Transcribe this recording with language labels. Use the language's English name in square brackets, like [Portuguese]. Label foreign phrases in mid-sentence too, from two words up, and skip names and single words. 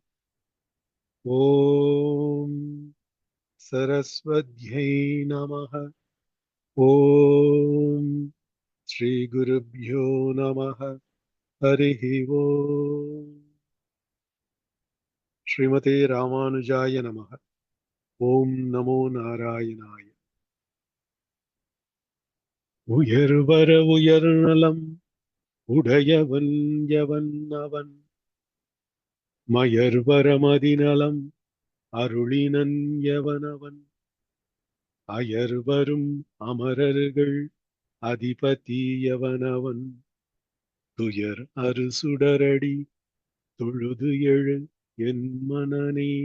[Sanskrit] ॐ सरस्वत्यै नमः। ॐ श्रीगुरुभ्यो नमः। हरिः ॐ श्रीमते रामानुजाय नमः। ॐ नमो नारायणाय। [Tamil] உயர்வர உயர்நலம் உடையவன் எவன் அவன் மயர்வர மதிநலம் அருளினன் எவனவன் அயர்வரும் அமரர்கள் அதிபதியவனவன் துயர் அறு சுடரடி தொழுது எழு என் மனனே.